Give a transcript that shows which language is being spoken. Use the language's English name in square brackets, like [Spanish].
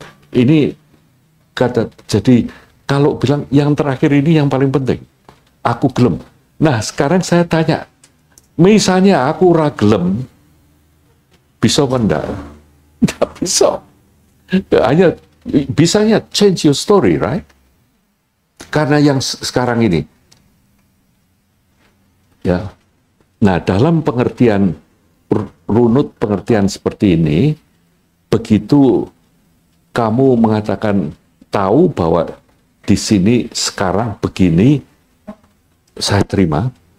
[Indonesian] Ini kata, jadi kalau bilang yang terakhir ini yang paling penting. [Javanese] Aku gelem. [Indonesian] Nah sekarang saya tanya, misalnya [Javanese] aku ora gelem, [Indonesian] bisa apa enggak? Enggak bisa. Hanya bisanya [English] change your story, right? [Indonesian] Karena yang sekarang ini, ya. Nah, dalam pengertian runut pengertian seperti ini, begitu kamu mengatakan tahu bahwa di sini sekarang begini, saya terima.